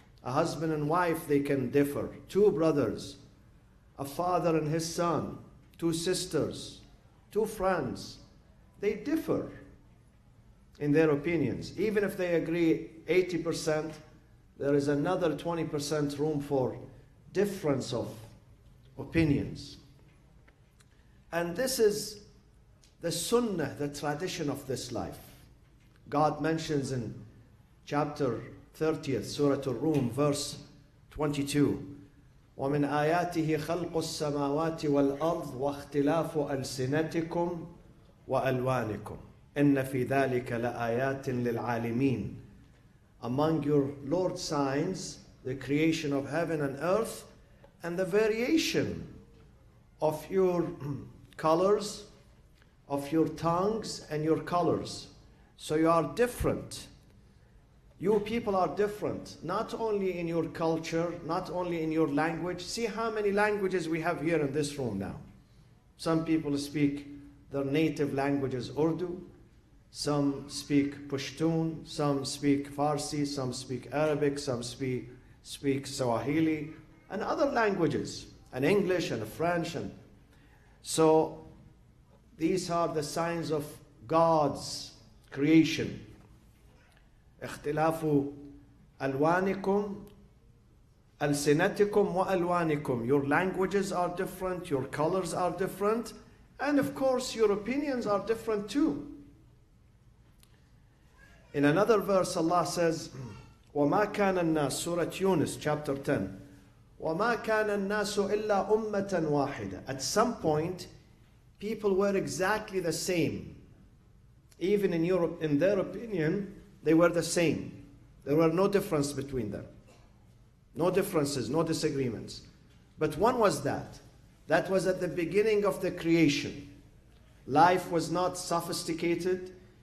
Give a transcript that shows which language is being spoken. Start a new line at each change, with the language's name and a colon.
English: A husband and wife, they can differ. Two brothers, a father and his son, two sisters, two friends, they differ in their opinions. Even if they agree 80%, there is another 20% room for difference of opinions. And this is the sunnah, the tradition of this life. God mentions in chapter 30th,
Arabic: Surah Al-Rum,
English: verse 22,
Arabic: وَمِنْ آيَاتِهِ خَلْقُ السَّمَاوَاتِ وَالْأَرْضِ وَاخْتِلَافُ أَلْسِنَتِكُمْ وَأَلْوَانِكُمْ إِنَّ فِي ذَلِكَ لَآيَاتٍ لِلْعَالِمِينَ.
English: Among your Lord's signs, the creation of heaven and earth, and the variation of your colors, of your tongues and your colors. So you are different. You people are different, not only in your culture, not only in your language. See how many languages we have here in this room now. Some people speak their native language is Urdu, some speak Pashtun, some speak Farsi, some speak Arabic, some speak Swahili, and other languages, and English and French. And so these are the signs of God's creation.
Arabic: اختلاف ألوانكم ألسنتكم وألوانكم.
English: Your languages are different, your colors are different, and of course your opinions are different too. In another verse Allah says,
Arabic: وَمَا كَانَ النَّاسُ, Surah Yunus,
English: chapter 10,
Arabic: وَمَا كَانَ النَّاسُ إِلَّا أُمَّةً وَاحِدَةً.
English: At some point, people were exactly the same. Even in Europe, in their opinion, they were the same. There were no difference between them. No differences, no disagreements. But one was that. That was at the beginning of the creation. Life was not sophisticated.